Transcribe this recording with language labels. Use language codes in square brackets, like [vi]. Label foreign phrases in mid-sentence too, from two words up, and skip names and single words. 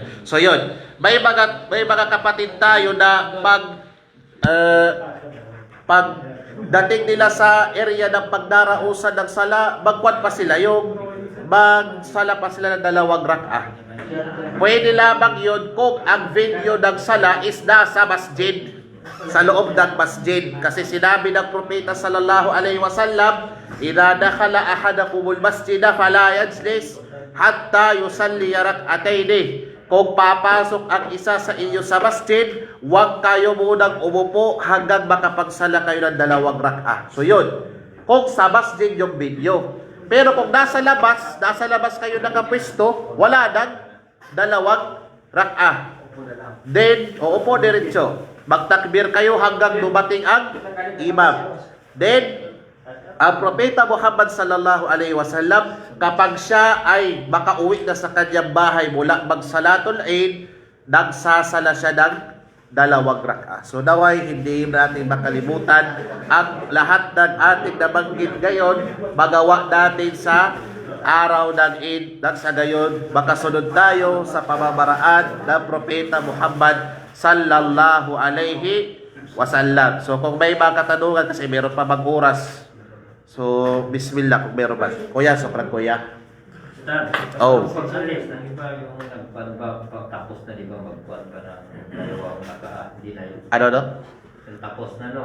[tl] So yun, may mga kapatid tayo na pag dating nila sa area ng pagdarausan ng sala, magkwan pa sila, yung magsala pa sila ng 2 rak'ah. Pwede lamang yun kung ang venue ng sala is nasa masjid, sa loob ng masjid. Kasi sinabi ng propeta [ar] صلى الله عليه وسلم إذا دخل أحدكم المسجد فلا يجلس حتى يصلي ركعتين. [tl] Kung papasok ang isa sa inyo sa masjid, huwag kayo munang umupo hanggang makapagsala kayo ng 2 rak'ah. So yun, kung sa masjid yung video. Pero kung nasa labas kayo nakapwesto, wala nang 2 rak'ah. Then, uupo diretso. Magtakbir kayo hanggang dumating ang imam. Then, ang propeta Muhammad [ar] صلى الله عليه وسلم, [tl] kapag siya ay makauwi na sa kanyang bahay mula magsalatul Eid, nagsasala siya ng 2 rak'ah. So naway hindi natin makalimutan ang lahat ng ating nabanggit ngayon, magawa natin sa araw ng Eid, nang sa gayon makasunod tayo sa pamamaraan ng propeta Muhammad [ar] صلى الله عليه وسلم. [tl] So kung may mga katanungan, kasi meron pa mag-oras, so bismillah kung meron ba. Kuya, sobrang kuya. Pag-alis ng iba yung tapos na, di ba, magkuhan ka na dalawang hindi na yun. Ano? Tapos na, no?